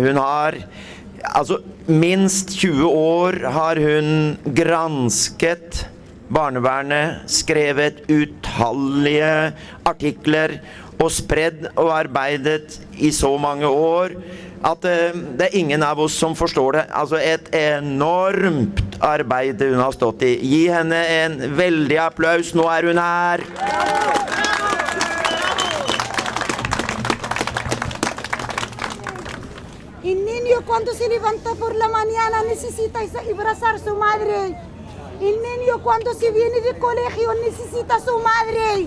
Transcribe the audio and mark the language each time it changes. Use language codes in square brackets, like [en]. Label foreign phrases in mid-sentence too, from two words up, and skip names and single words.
[no] Hun har, altså minst 20 år har hun gransket barnevernet, skrevet utallige artikler og spredd og arbeidet i så mange år at det er ingen av oss som forstår det. Altså et enormt arbeid hun har stått i. Gi henne en veldig applaus. Nå er hun her. [es] El niño cuando se levanta por la mañana necesita abrazar a su madre. El niño cuando se viene del colegio necesita a su madre.